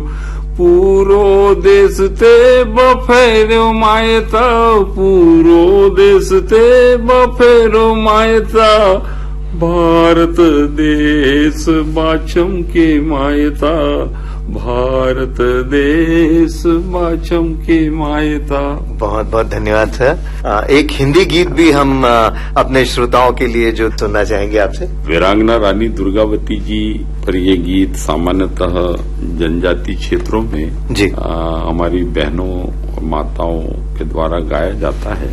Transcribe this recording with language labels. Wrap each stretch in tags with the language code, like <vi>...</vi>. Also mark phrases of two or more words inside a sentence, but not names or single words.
<gon>पूरो देश ते बफेरो मायता, पूरो देश ते बफेरो मायता, भारत देश बाचम के मायता, भारत देश बाचम के मायता।</gon> <hi>बहुत बहुत धन्यवाद सर। एक हिंदी गीत भी हम अपने श्रोताओं के लिए जो सुनना चाहेंगे आपसे। वीरांगना रानी दुर्गावती जी पर ये गीत सामान्यतः जनजाति क्षेत्रों में जी हमारी बहनों और माताओं के द्वारा गाया जाता है।</hi>